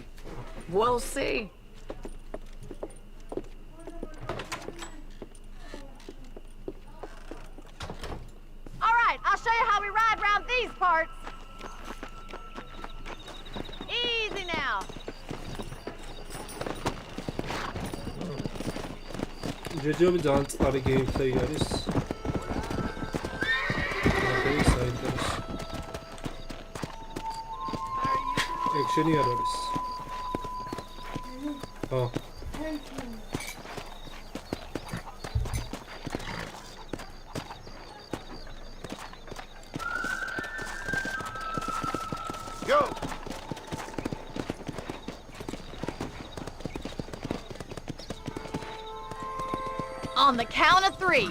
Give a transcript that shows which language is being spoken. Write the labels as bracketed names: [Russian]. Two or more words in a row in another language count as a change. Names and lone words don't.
[English] We'll see. All right, I'll show you how we ride around these parts. Easy now. [Georgian] ჯერჯერობით ძალიან წყარი გეიმპლეი არის. Action-ი არ არის. [English] Oh. Go! On the count of 3.